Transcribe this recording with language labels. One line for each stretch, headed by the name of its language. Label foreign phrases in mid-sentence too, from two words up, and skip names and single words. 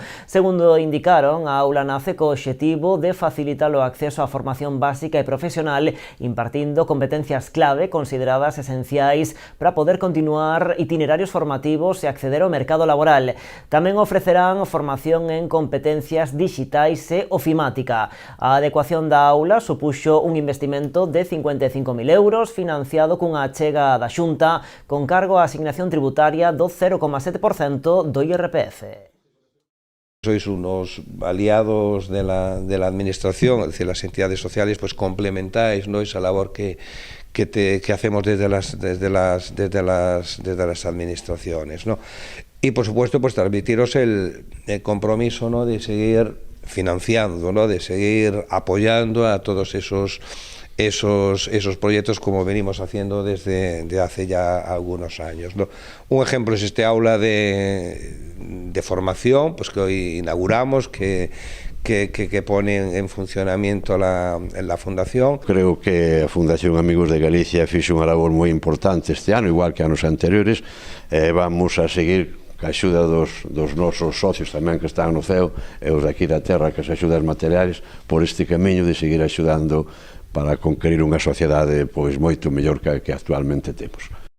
Galician: Segundo indicaron, a aula nace co obxectivo de facilitar o acceso á formación básica e profesional, impartindo competencias clave consideradas esenciais para poder continuar itinerarios formativos e acceder ao mercado laboral. Tamén ofrecerán formación en competencias digitais e ofimática. A adecuación da aula supuxo un investimento de 55.000 euros financiado cunha achega da Xunta con cargo á asignación tributaria do 0,7% do IRPF.
Spanish: Sois unos aliados de la administración, es decir, las entidades sociales, pues complementáis, ¿no?, esa labor que hacemos desde las administraciones, ¿no? Y por supuesto, pues transmitiros el compromiso, ¿no?, de seguir financiando, ¿no?, de seguir apoyando a todos esos esos proyectos como venimos haciendo desde hace ya algunos años, ¿no? Un ejemplo es este aula de formación, pues que hoy inauguramos, que pone en funcionamiento la Fundación.
Galician: Creo que a Fundación Amigos de Galicia fixe unha labor moi importante este ano, igual que anos anteriores. Vamos a seguir ca axuda dos nosos socios tamén que están no ceo e os daqui da terra, que as axudas materiais, por este camiño de seguir axudando para conquerir unha sociedade pois moito mellor que actualmente temos.